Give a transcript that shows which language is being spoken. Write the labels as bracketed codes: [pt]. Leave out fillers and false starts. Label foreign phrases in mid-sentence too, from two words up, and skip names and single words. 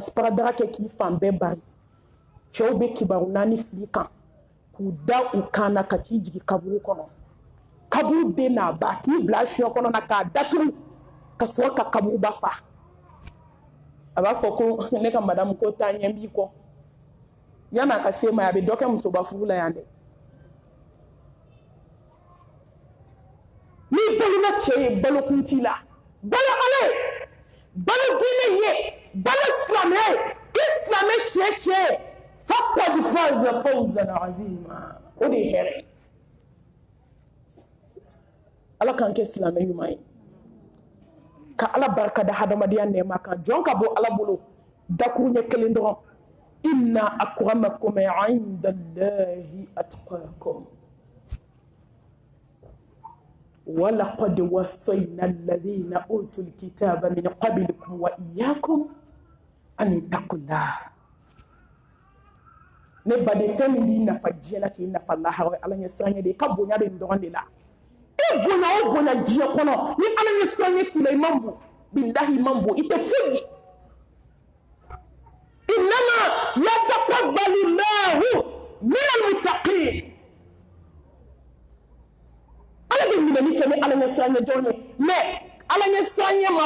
[bm] siparadaga kɛ k'i fan bɛɛ bari cɛw bɛ kibaru 4 fili kan k'u da u kan na ka t'i jigin kaburu kɔnɔ kaburu den n'a ba k'i bila fiɲɛ kɔnɔ na k'a datugu ka sɔrɔ ka kaburuba fa a b'a fɔ ko ne ka madamu ko taa ɲɛ b'i kɔ yan'a ka se ma a bɛ dɔ kɛ musoba furu la yan dɛ n'i balola cɛ ye balokun t'i la balo ala ye balo diinɛ ye balo silamɛya ye k'i silamɛ tiɲɛ [ar] فقد فاز فوزا عظيما [bm] o de ye hɛrɛ ye ala k'an kɛ silamɛ ɲuman ye ka ala barika da hadamadenya nɛɛma kan jɔn ka bɔ ala bolo dakuru ɲɛ kelen dɔrɔn [ar] إن أكرمكم عند الله أتقاكم ولقد وصينا الذين أوتوا الكتاب من قبلكم وإياكم أن اتقوا الله [bm] ne bade fɛn min b'i nafa diɲɛ la k'i nafa lahara ala ɲɛ siranɲɛ de i ka bonya bɛ nin dɔrɔn de la i bonya o bonya diɲɛ kɔnɔ ni ala ɲɛ siranɲɛ t'i la i man bon bilahi i man bon i tɛ foyi ye [ar] إنما يتقبل الله من المتقين [bm] ala bɛ minɛli kɛ ni ala ɲɛ siranɲɛ jɔn ye mais ala ɲɛ siran ma